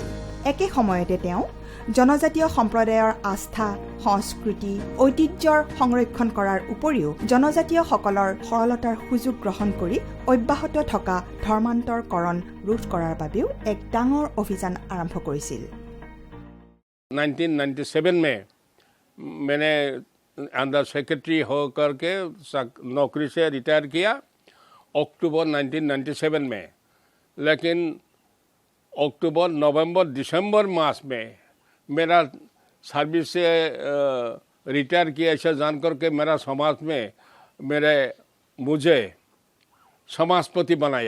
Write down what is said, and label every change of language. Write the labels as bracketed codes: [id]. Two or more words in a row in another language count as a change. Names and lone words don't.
[as] একে সময়তে তেওঁ জনজাতীয় সম্প্ৰদায়ৰ আস্থা, সংস্কৃতি, ঐতিহ্যৰ সংৰক্ষণ কৰাৰ উপৰিও জনজাতীয়সকলৰ সৰলতাৰ সুযোগ গ্ৰহণ কৰি অব্যাহত থকা ধৰ্মান্তৰকৰণ ৰোধ কৰাৰ বাবেও এক ডাঙৰ অভিযান আৰম্ভ কৰিছিল। [hi] 1997 में मैंने अंडर सेक्रेटरी होकर के नौकरी से रिटायर किया अक्टूबर 1997 में, लेकिन अक्टूबर, नवंबर, दिसंबर मास में मेरा सर्विस से रिटायर किया ऐसा जानकर के मेरा समाज में मुझे समाजपति बनाया।